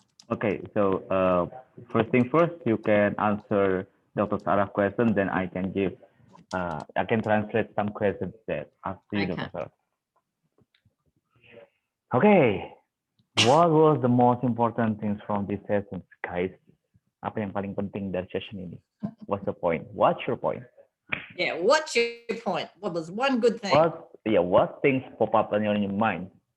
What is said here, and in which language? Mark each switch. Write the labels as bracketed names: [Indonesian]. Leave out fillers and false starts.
[English] Okay, so first thing first, you can answer Dr. Sarah's question, then I can give, I can translate some questions that ask you, Okay. Dr. Sarah. Okay, what was the most important things from this session, guys? [Indonesian] Apa yang paling penting dari session ini? [English] What's the point? What's your point? Yeah, what's your point? What was one good thing? What things pop up in your mind?